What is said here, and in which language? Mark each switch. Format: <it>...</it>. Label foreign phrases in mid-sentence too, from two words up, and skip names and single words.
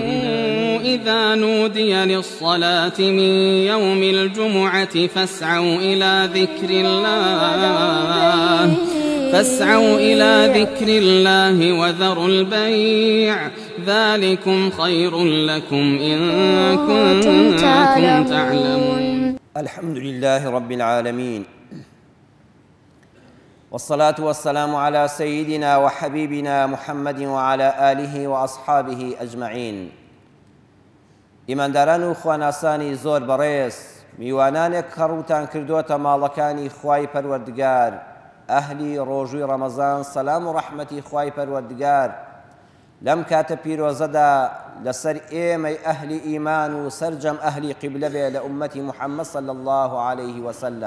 <ar>إذا نودي للصلاة من يوم الجمعة فاسعوا إلى ذكر الله وذروا البيع ذلكم خير لكم إن كنتم تعلمون. الحمد لله رب العالمين، والصلاة والسلام على سيدنا وحبيبنا محمد وعلى آله وأصحابه أجمعين.</ar> <ckb>ئیمانداران و خواناسانی زۆر بەڕێز، میوانانێک کەڕوتان کردوتە ماڵەکانی خوای پەروەردگار، ئەهلی ڕۆژووی ڕەمەزان، سەلام و ڕەحمەتی خوای پەروەردگار لەم کاتە پیرۆزەدا لەسەر ئێمەی ئەهلی ئیمان و سەرجەم ئەهلی قیبلە بێ لە ئومەتی محەممەد</ckb> <ar>صلی الله عليه وسلم.</ar>